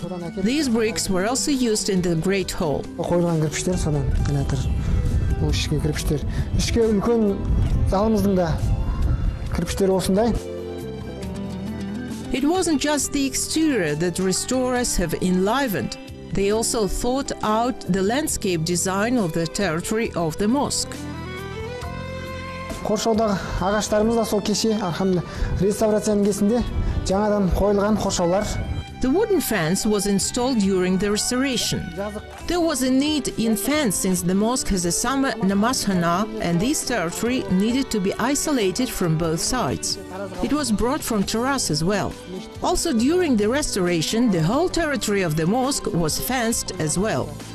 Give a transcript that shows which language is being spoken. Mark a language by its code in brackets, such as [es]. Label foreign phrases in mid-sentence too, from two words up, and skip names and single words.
[en] These bricks were also used in the Great Hall. It wasn't just the exterior that restorers have enlivened. They also thought out the landscape design of the territory of the mosque. [kk] Қоршаудағы ағаштарымыз да сол кеше, реставрацияның кезінде жаңадан қойылған қоршаулар. [en] The wooden fence was installed during the restoration. There was a need in fence since the mosque has a summer namazkhana and this territory needed to be isolated from both sides. It was brought from terrace as well. Also during the restoration, the whole territory of the mosque was fenced as well.